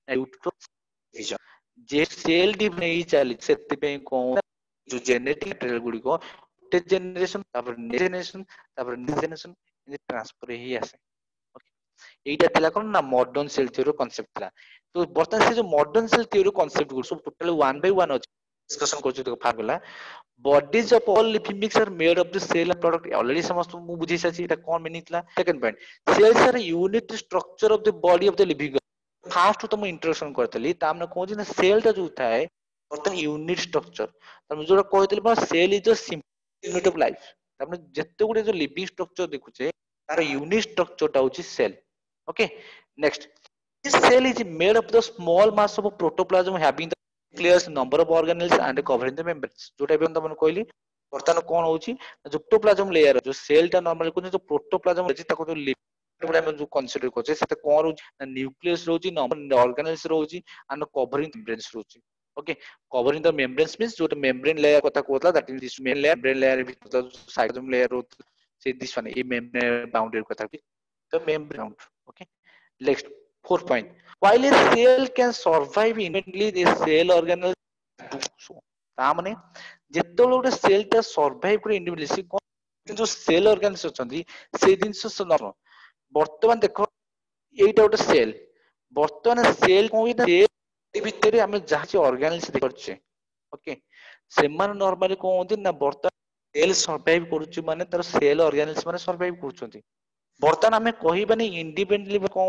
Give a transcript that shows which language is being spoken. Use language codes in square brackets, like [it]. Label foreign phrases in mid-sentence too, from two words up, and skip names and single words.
[or] ଯେ [en] cell division [or] ହେଇ ଚାଲିଛି ସେଥିପାଇଁ କଣ ଯୋଉ [en] genetic trait [or] ଗୁଡିକ ଗୋଟେ ଜେନେରେସନ ତାପରେ [en] generation transfer [or] ହେଇ ଆସେ ଏଇଟା ଥିଲା କଣ ନା [en] modern cell theory concept [or] ଥିଲା ତ ବର୍ତ୍ତମାନ ସେ ଯୋଉ [en] modern cell theory concept [or] ଗୁଡିକ ସବୁ [en] totally one by one [or] ଅଛି ଡିସ୍କସନ କରୁଛୁ ଫାର୍ଷ୍ଟ ଗଲା [en] bodies of all living beings are made of the cell and product already [or] ସମସ୍ତଙ୍କୁ ମୁଁ ବୁଝେଇ ସାରିଛି ଏଟା କଣ ମିନିଂ ଥିଲା [en] second point cells are unit structure of the body of the living [or] ଫାର୍ଷ୍ଟ ତ ମୁଁ ଇଣ୍ଟ୍ରୋଡକ୍ସନ କରିଥିଲି ତା ମାନେ କହୁଛି ନା ସେଲ୍ ଟା ଯୋଉ ଥାଏ ବର୍ତ୍ତମାନ ୟୁନିଟ ଷ୍ଟ୍ରକ୍ଚର ତମେ ଯୋଉଟା କହିଥିଲି [en] cell is unit of life [or] ତାମାନେ ଯେତେ ଗୁଡେ ଯୋଉ [en] living structure [or] ଦେଖୁଛେ ତାର [en] unit structure [or] ହଉଛି [en] cell okay next this cell is made of the small mass of protoplasm having the nucleus number of organelles and covering the membranes [or] ଯୋଉଟା ଏବେ ତମକୁ କହିଲି ବର୍ତ୍ତମାନ କଣ ହଉଛି ଯୋଉ [en] protoplasm layer [or] ଯୋଉ ସେଲ୍ ଟା ନର୍ମାଲି କହୁଛନ୍ତି ଯୋଉ ପ୍ରୋଟୋପ୍ଲାଜମ ଅଛି ତାକୁ ଯୋଉ ଆମେ ଯୋଉ କନସିଡର କରୁଛେ ସେଟା କଣ ରହୁଛି ନା ନ୍ୟୁକ୍ଲିୟସ ରହୁଛି ଅର୍ଗାନେଲ୍ସ ରହୁଛି [en] and covering membranes [or] ରହୁଛି ଓକେ [en] covering the membranes means [or] ଯୋଉଟା [en] membrane layer [or] କଥା କହୁଥିଲା [en] that is this main layer membrane layer [or] ଭିତରେ [en] cytoplasm layer [or] ରହୁଛି ସେ [en] this one [or] ଏ [en] membrane boundary [or] କଥା କି [en] the membrane okay next fourth point while a cell can survive independently the cell organelle [or] ତା ମାନେ ଯେତେବେଳେ ଗୋଟେ ସେଲ୍ ଟା ସର୍ଭାଇଭ କରି ଇଣ୍ଡିପେଣ୍ଡେଣ୍ଟଲି ସେ କଣ ଯୋଉ [en] cell organs [or] ଅଛନ୍ତି ସେଇ ଜିନିଷ ବର୍ତ୍ତମାନ ଦେଖ ଏଇଟା ଗୋଟେ ସେଲ୍ ବର୍ତ୍ତମାନ ସେଲ୍ କଣ ଭିତରେ ଆମେ ଯାହା କିଛି ଅର୍ଗାନିଲ୍ସ ଦେଖୁଛେ ଓକେ ସେମାନେ ନର୍ମାଲି କଣ ହନ୍ତି ନା ବର୍ତ୍ତମାନ [en] cell survive [or] କରୁଛି ମାନେ ତାର [en] cell organelles [or] ମାନେ ସର୍ଭାଇଭ କରୁଛନ୍ତି ବର୍ତ୍ତମାନ ଆମେ କହିବାନି ଇଣ୍ଡିପେଣ୍ଡେଣ୍ଟଲି କଣ